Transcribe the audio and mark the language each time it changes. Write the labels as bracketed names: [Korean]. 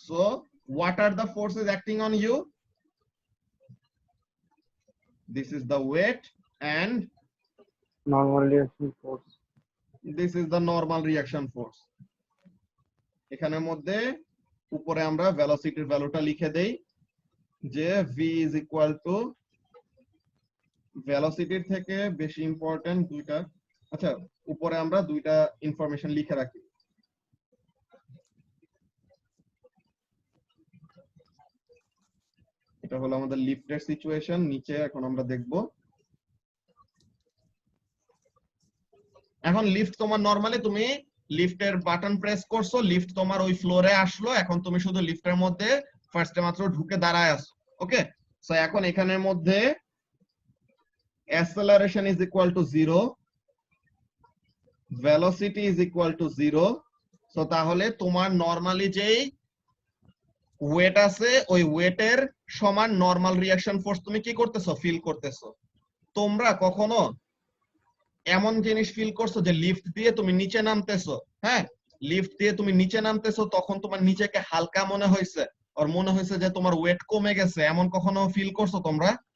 [English] So what are the forces acting on you? This is the weight and [Bangla] normal reaction force. [English] this is the normal reaction force. [Bangla] এখানের মধ্যে উপরে আমরা ভেলোসিটির ভ্যালুটা লিখে দেই যে [English] v is equal to [Bangla] ভেলোসিটির থেকে বেশি ইম্পর্টেন্ট দুইটা, আচ্ছা উপরে আমরা দুইটা ইনফরমেশন লিখে রাখি। এটা হলো আমাদের লিফটের সিচুয়েশন। নিচে এখন আমরা দেখব, এখন লিফট তোমার নরমালি তুমি লিফটের বাটন প্রেস করছো, লিফট তোমার ওই ফ্লোরে আসলো, এখন তুমি শুধু লিফটের মধ্যে ফার্স্টে মাত্র ঢুকে দাঁড়ায় আছো। [English] okay, [Bangla] সো এখন এখানের মধ্যে [English] acceleration is equal to 0, velocity is equal to 0. [Bangla] So তাহলে তোমার নরমালি যেই ওয়েট আছে ওই ওয়েটের সমান নরমাল রিঅ্যাকশন ফোর্স তুমি কি করতেছো, ফিল করতেছো। তোমরা কখনো এমন জিনিস ফিল করছো যে লিফট দিয়ে তুমি নিচে নামতেছো, হ্যাঁ লিফট দিয়ে তুমি নিচে নামতেছো, তখন তোমার নিচেকে হালকা মনে হয়েছে আর মনে হয়েছে যে তোমার ওয়েট কমে গেছে, এমন কখনো ফিল করছো তোমরা?